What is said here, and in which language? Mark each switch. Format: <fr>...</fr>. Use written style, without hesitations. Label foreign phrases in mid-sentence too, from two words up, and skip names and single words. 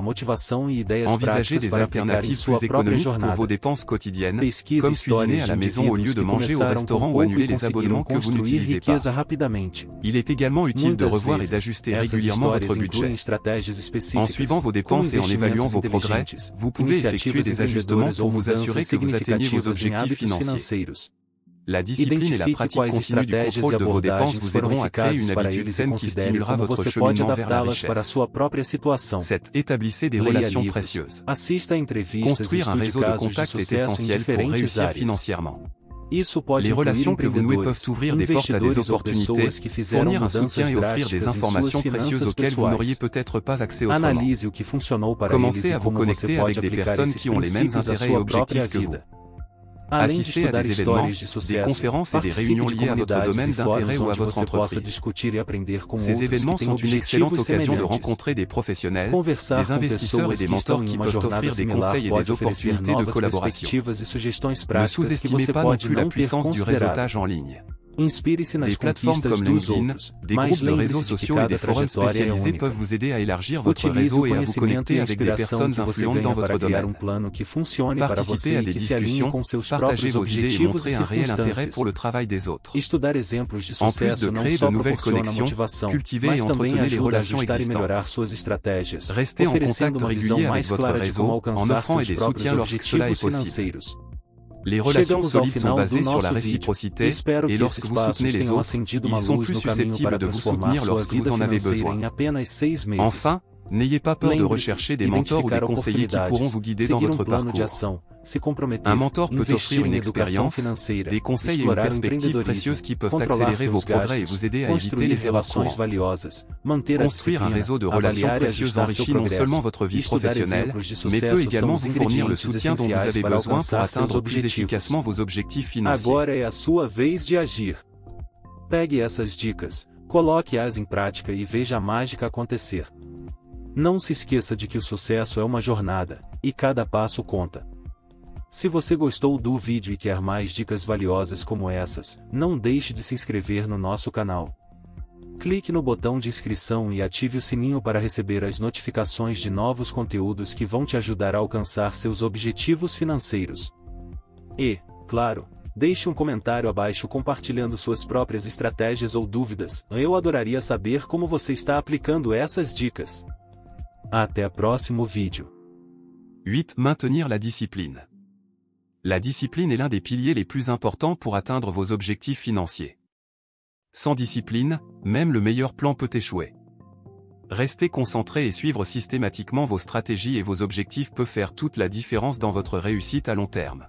<fr>Envisagez des alternatives plus économiques pour vos dépenses quotidiennes, comme cuisiner à la maison au lieu de manger au restaurant ou annuler les abonnements que vous n'utilisez pas. Il est également utile de revoir et d'ajuster régulièrement votre budget. En suivant vos dépenses et en évaluant vos progrès, vous pouvez effectuer des ajustements pour vous assurer que vous atteignez vos objectifs financiers. La discipline et la</fr> <pt>Identifique</pt> <fr>pratique</fr> <pt>quais</pt> <fr>continue du</fr> <pt>estratégias e</pt> <fr>contrôle de vos dépenses</fr> <pt>abordagens</pt> <fr>vous</fr> <pt>foram</pt> <fr>aideront à créer</fr> <pt>eficazes</pt> <fr>une</fr> <pt>para</pt> <fr>habitude</fr> <pt>eles e</pt> <fr>saine qui</fr> <pt>considere</pt> <fr>stimulera</fr> <pt>como</pt> <fr>votre</fr> <pt>você pode</pt> <fr>cheminement vers la</fr> <pt>adaptá-las para a</pt> <fr>richesse.</fr> <pt>sua própria situação.</pt> <fr>7. Établissez des</fr> <pt>Leia</pt> <fr>relations</fr> <pt>livros,</pt> <fr>précieuses.</fr> <pt>assista a entrevistas e</pt> <fr>Construire un</fr> <pt>estude</pt> <fr>réseau de</fr> <pt>casos de</pt> <fr>contacts est</fr> <pt>sucesso em</pt> <fr>essentiel pour</fr> <pt>diferentes</pt> <fr>réussir</fr> <pt>áreas.</pt> <fr>financièrement.</fr> <pt>Isso pode</pt> <fr>Les</fr> <pt>incluir</pt> <fr>relations que vous nouez peuvent</fr> <pt>empreendedores,</pt> <fr>ouvrir des portes à des</fr> <pt>investidores ou</pt> <fr>opportunités,</fr> <pt>pessoas que fizeram</pt> <fr>fournir un soutien</fr> <pt>mudanças</pt> <fr>et offrir des</fr> <pt>drásticas em</pt> <fr>informations</fr> <pt>suas</pt> <fr>précieuses</fr> <pt>finanças</pt> <fr>auxquelles vous n'auriez</fr> <pt>pessoais.</pt> <fr>peut-être pas accès autrement.</fr> <pt>Analise o que funcionou para eles</pt> <fr>Commencez</fr> <pt>e</pt> <fr>à vous</fr> <pt>como você</pt> <fr>connecter avec</fr> <pt>pode</pt> <fr>des</fr> <pt>aplicar</pt> <fr>personnes</fr> <pt>esses</pt> <fr>qui ont les mêmes</fr> <pt>princípios à</pt> <fr>intérêts et</fr> <pt>sua própria</pt> <fr>objectifs que vous.</fr> <pt>vida. Além de</pt> <fr>Assistez à</fr> <pt>estudar</pt> <fr>des événements,</fr> <pt>histórias de</pt> <fr>des</fr> <pt>sucesso,</pt> <fr>conférences et des</fr> <pt>participe</pt> <fr>réunions</fr> <pt>de</pt> <fr>liées à votre</fr> <pt>comunidades</pt> <fr>domaine</fr> <pt>e</pt> <fr>d'intérêt</fr> <pt>fóruns</pt> <fr>ou à</fr> <pt>onde</pt> <fr>votre</fr> <pt>você possa</pt> <fr>entreprise.</fr> <pt>discutir e aprender com</pt> <fr>Ces</fr> <pt>outros</pt> <fr>événements</fr> <pt>que têm</pt> <fr>sont une excellente</fr> <pt>objetivos</pt> <fr>occasion de</fr> <pt>semelhantes.</pt> <fr>rencontrer des professionnels,</fr> <pt>Conversar</pt> <fr>des</fr> <pt>com</pt> <fr>investisseurs et</fr> <pt>pessoas</pt> <fr>des</fr> <pt>que estão</pt> <fr>mentors</fr> <pt>em</pt> <fr>qui</fr> <pt>uma</pt> <fr>peuvent</fr> <pt>jornada</pt> <fr>offrir des</fr> <pt>similar</pt> <fr>conseils et</fr> <pt>pode</pt> <fr>des</fr> <pt>oferecer</pt> <fr>opportunités de</fr> <pt>novas</pt> <fr>collaboration.</fr> <pt>perspectivas e sugestões</pt> <fr>Ne</fr> <pt>práticas que</pt> <fr>sous-estimez</fr> <pt>você</pt> <fr>pas non</fr> <pt>pode</pt> <fr>plus la</fr> <pt>não ter</pt> <fr>puissance du</fr> <pt>considerado.</pt> <fr>réseautage en ligne.</fr> <pt>Inspire-se nas</pt> <fr>Des plateformes</fr> <pt>conquistas</pt> <fr>comme</fr> <pt>dos</pt> <fr>LinkedIn,</fr> <pt>outros,</pt> <fr>des</fr> <pt>mas</pt> <fr>groupes de</fr> <pt>lembre-se</pt> <fr>réseaux</fr> <pt>de que</pt> <fr>sociaux et</fr> <pt>cada</pt> <fr>des forums</fr> <pt>trajetória é</pt> <fr>spécialisés</fr> <pt>única.</pt> <fr>peuvent vous aider à élargir votre</fr> <pt>Utilize</pt> <fr>réseau</fr> <pt>o</pt> <fr>et à vous</fr> <pt>conhecimento</pt> <fr>connecter</fr> <pt>e a</pt> <fr>avec des</fr> <pt>inspiração</pt> <fr>personnes</fr> <pt>que você</pt> <fr>influentes</fr> <pt>ganha</pt> <fr>dans</fr> <pt>para</pt> <fr>votre</fr> <pt>criar</pt> <fr>domaine.</fr> <pt>plano que funcione para</pt> <fr>Participez</fr> <pt>você</pt> <fr>à</fr> <pt>e</pt> <fr>des</fr> <pt>que se alinhe</pt> <fr>discussions,</fr> <pt>com seus</pt> <fr>partagez</fr> <pt>próprios</pt> <fr>vos idées et</fr> <pt>objetivos e</pt> <fr>montrez un réel intérêt</fr> <pt>circunstâncias.</pt> <fr>pour le travail des autres.</fr> <pt>Estudar exemplos de</pt> <fr>En plus de</fr> <pt>sucesso não</pt> <fr>créer de</fr> <pt>só</pt> <fr>nouvelles</fr> <pt>proporciona</pt> <fr>connexions,</fr> <pt>motivação,</pt> <fr>cultivez</fr> <pt>mas</pt> <fr>et</fr> <pt>também</pt> <fr>entretenez les</fr> <pt>ajuda a</pt> <fr>relations</fr> <pt>ajustar e</pt> <fr>existantes.</fr> <pt>melhorar suas estratégias,</pt> <fr>Restez en</fr> <pt>oferecendo</pt> <fr>contact</fr> <pt>uma visão</pt> <fr>régulier avec</fr> <pt>mais</pt> <fr>votre</fr> <pt>clara de</pt> <fr>réseau,</fr> <pt>como</pt> <fr>en</fr> <pt>alcançar</pt> <fr>offrant et</fr> <pt>seus</pt> <fr>des</fr> <pt>próprios</pt> <fr>soutiens lorsque cela est</fr> <pt>objetivos</pt> <fr>possible.</fr> <pt>financeiros.</pt> <fr>Les relations</fr> <pt>Chegamos ao</pt> <fr>solides sont</fr> <pt>final do</pt> <fr>basées sur la</fr> <pt>nosso vídeo.</pt> <fr>réciprocité,</fr> <pt>Espero</pt> <fr>et</fr> <pt>que</pt> <fr>lorsque</fr> <pt>esses</pt> <fr>vous</fr> <pt>passos</pt> <fr>soutenez les</fr> <pt>tenham</pt> <fr>autres,</fr> <pt>acendido uma</pt> <fr>ils sont</fr> <pt>luz</pt> <fr>plus</fr> <pt>no caminho</pt> <fr>susceptibles</fr> <pt>para</pt> <fr>de vous</fr> <pt>transformar</pt> <fr>soutenir</fr> <pt>sua</pt> <fr>lorsque vous</fr> <pt>vida</pt> <fr>en avez</fr> <pt>financeira</pt> <fr>besoin.</fr> <pt>em apenas 6 meses.</pt> <fr>Enfin, n'ayez pas peur de</fr> <pt>Lembre-se,</pt> <fr>rechercher des mentors ou des</fr> <pt>identificar</pt> <fr>conseillers qui pourront vous guider dans</fr> <pt>seguir</pt> <fr>votre</fr> <pt>plano de</pt> <fr>parcours.</fr> <pt>ação, se comprometer,</pt> <fr>Un mentor peut</fr> <pt>investir</pt> <fr>offrir une</fr> <pt>em educação</pt> <fr>expérience,</fr> <pt>financeira,</pt> <fr>des conseils et une</fr> <pt>explorar</pt> <fr>perspective</fr> <pt>empreendedorismo,</pt> <fr>précieuse qui peuvent</fr> <pt>controlar</pt> <fr>accélérer vos</fr> <pt>seus</pt> <fr>progrès et</fr> <pt>gastos,</pt> <fr>vous aider à éviter</fr> <pt>construire</pt> <fr>les erreurs</fr> <pt>relações</pt> <fr>courantes.</fr> <pt>valiosas, manter a</pt> <fr>Construire un</fr> <pt>disciplina,</pt> <fr>réseau de relations</fr> <pt>avaliar e</pt> <fr>précieuses</fr> <pt>ajustar seu</pt> <fr>enrichit non</fr> <pt>progresso.</pt> <fr>seulement votre vie</fr> <pt>Estudar</pt> <fr>professionnelle,</fr> <pt>exemplos de</pt> <fr>mais</fr> <pt>sucesso</pt> <fr>peut</fr> <pt>são</pt> <fr>également</fr> <pt>os</pt> <fr>vous fournir le</fr> <pt>ingredientes</pt> <fr>soutien dont vous</fr> <pt>essenciais</pt> <fr>avez</fr> <pt>para</pt> <fr>besoin pour</fr> <pt>alcançar seus</pt> <fr>atteindre plus</fr> <pt>objetivos.</pt> <fr>efficacement vos objectifs financiers.</fr> <pt>Agora é a sua vez de agir. Pegue essas dicas, coloque-as em prática e veja a mágica acontecer. Não se esqueça de que o sucesso é uma jornada, e cada passo conta. Se você gostou do vídeo e quer mais dicas valiosas como essas, não deixe de se inscrever no nosso canal. Clique no botão de inscrição e ative o sininho para receber as notificações de novos conteúdos que vão te ajudar a alcançar seus objetivos financeiros. E, claro, deixe um comentário abaixo compartilhando suas próprias estratégias ou dúvidas. Eu adoraria saber como você está aplicando essas dicas. Até o próximo vídeo.</pt> <fr>8. Maintenir la discipline. La discipline est l'un des piliers les plus importants pour atteindre vos objectifs financiers. Sans discipline, même le meilleur plan peut échouer. Rester concentré et suivre systématiquement vos stratégies et vos objectifs peut faire toute la différence dans votre réussite à long terme.</fr>